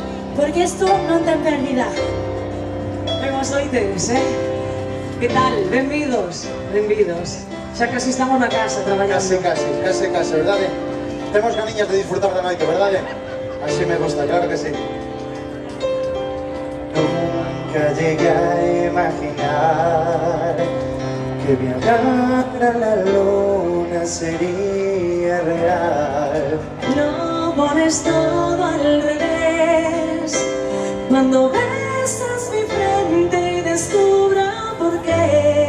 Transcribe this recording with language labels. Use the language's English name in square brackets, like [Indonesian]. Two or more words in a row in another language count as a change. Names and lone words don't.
[Galician] porque isto non ten pérdida. Ben, os oites, Que tal? Benvidos, benvidos. Xa casi estamos na casa traballando. Casi, verdade? Temos ganiñas de disfrutar da noite, verdade? [Spanish] Así me gusta, claro que sí. Nunca llegué a imaginar que viajar a la luna sería real. No pones todo al revés cuando besas mi frente y descubra por qué.